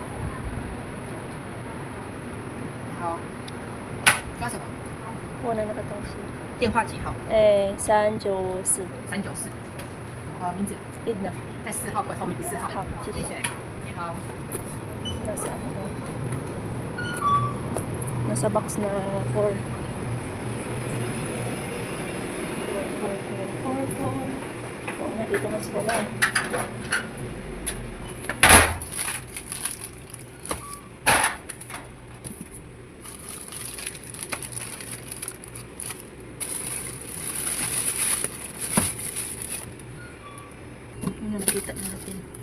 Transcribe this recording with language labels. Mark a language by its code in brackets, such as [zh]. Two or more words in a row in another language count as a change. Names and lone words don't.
[zh] 好，抓什么？ [tl] Wala nakatawag [zh] 电话几号？ 394 394。名字 Idna. 在4号柜后面第4号。好，谢谢。谢谢。你好。 [tl] Nasa ano? Nasa box na 4. 4. Oo nga, dito mas wala. Ano nakita natin?